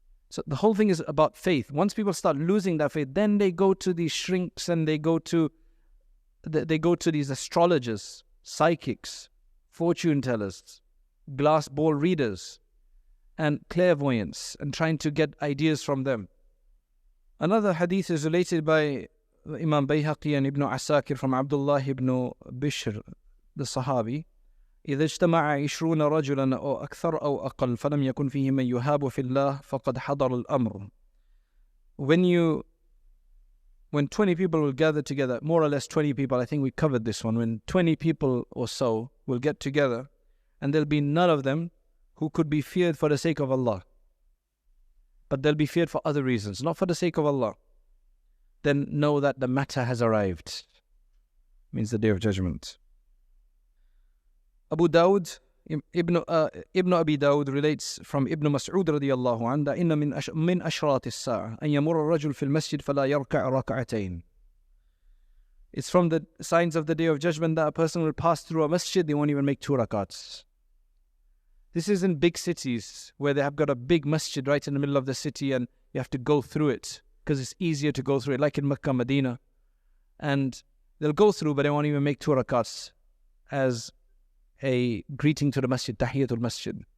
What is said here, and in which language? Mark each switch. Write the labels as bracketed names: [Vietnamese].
[English] So the whole thing is about faith. Once people start losing that faith, then they go to these shrinks and they go to these astrologers, psychics, fortune tellers, glass ball readers, and clairvoyants, and trying to get ideas from them. Another hadith is related by Imam Bayhaqi and Ibn Asakir from Abdullah ibn Bishr, the Sahabi. [Arabic] إذا اجتمع 20 رجلا أو أكثر أو أقل فلم يكن فيه من يهاب في الله فقد حضر الأمر. [English] When 20 people will gather together, more or less 20 people, I think we covered this one, when 20 people or so will get together, and there'll be none of them who could be feared for the sake of Allah, but they'll be feared for other reasons, not for the sake of Allah, then know that the matter has arrived. Means the Day of Judgment. Abu Dawud, Ibn Abi Dawud relates from Ibn Mas'ud radiyallahu anhu, [Arabic] إن من أشراط الساعة أن يمر الرجل في المسجد فلا يركع ركعتين. [English] It's from the signs of the Day of Judgment that a person will pass through a masjid, they won't even make 2 rakats. This is in big cities where they have got a big masjid right in the middle of the city, and you have to go through it because it's easier to go through it, like in Mecca, Medina. And they'll go through, but they won't even make 2 rakats as a greeting to the masjid, tahiyatul masjid.